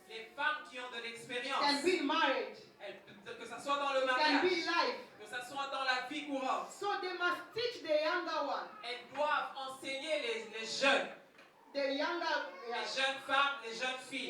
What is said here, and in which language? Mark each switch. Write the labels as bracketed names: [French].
[French] Les femmes qui ont de l'expérience. [English] can be in marriage, [French] Que ce soit dans le [English] can be [French] mariage, [English] life. [French] que ce soit dans la vie courante. [English] So they must teach the younger one, [French] Elles doivent enseigner les jeunes, [English] the younger, [French] les jeunes femmes, les jeunes filles,